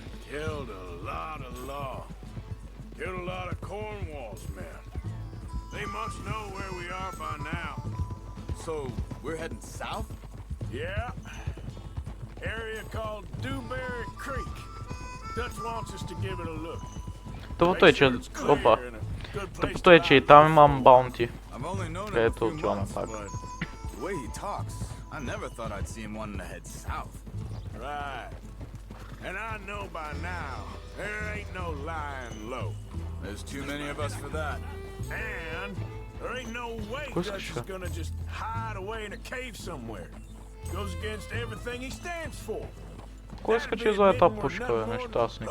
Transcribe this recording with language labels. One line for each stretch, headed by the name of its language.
English: Killed a lot of law. Killed a lot of Cornwall's men. They must know where we are by now. So, we're heading south? Yeah. Area called Dewberry Creek. Dutch wants us to give it a look.
Bulgarian: Тъпото е, че... Опа. Тъпото е, че и там имам баунти. Където отиваме пак.
English: The way he talks, I never thought I'd see him wanting to head south. Right. And I know by now, there ain't no lying low. There's too many of us for that. And there ain't no way Dutch is gonna just hide away in a cave somewhere. Goes against everything he stands for.
Bulgarian: Кой иска, че за една пушка, бе, нещастник?